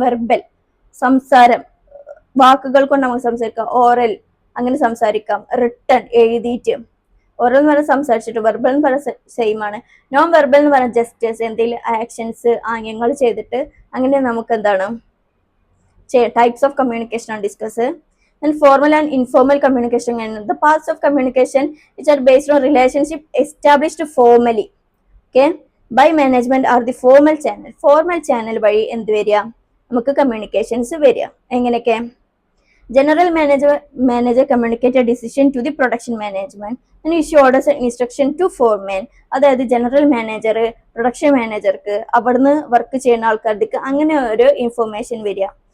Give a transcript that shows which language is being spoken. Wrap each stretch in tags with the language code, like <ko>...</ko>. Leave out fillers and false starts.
<ml>Verbal, സംസാരം, വാക്കുകൾ കൊണ്ട് നമുക്ക് സംസാരിക്കാം. ഓറൽ, അങ്ങനെ സംസാരിക്കാം. റിട്ടൺ, എഴുതിയിട്ട്. ഓറൽ എന്ന് പറഞ്ഞാൽ സംസാരിച്ചിട്ട്, വെർബൽ എന്ന് പറഞ്ഞാൽ സെയിം ആണ്. നോൺ വെർബൽ എന്ന് പറഞ്ഞാൽ ജസ്റ്റേഴ്സ്, എന്തെങ്കിലും ആക്ഷൻസ്, ആംഗ്യങ്ങൾ ചെയ്തിട്ട് അങ്ങനെ നമുക്ക് എന്താണ് ടൈപ്സ് ഓഫ് കമ്മ്യൂണിക്കേഷൻ ആണ് discuss.</ml> <en>Then formal and informal communication, the parts of communication which are based on relationship established formally, okay, by management are the formal channel.</en> <ml>Formal channel വഴി എന്ത് വരിക, നമുക്ക് കമ്മ്യൂണിക്കേഷൻസ് വരിക. എങ്ങനെയൊക്കെ,</ml> <en>General manager communicate a decision to the production management and issue orders and instruction to foreman.</en> <ml>അതായത് general manager production മാനേജർക്ക് അവിടുന്ന് work ചെയ്യുന്ന ആൾക്കാർക്ക് അങ്ങനെ ഒരു ഇൻഫോർമേഷൻ വരിക.</ml>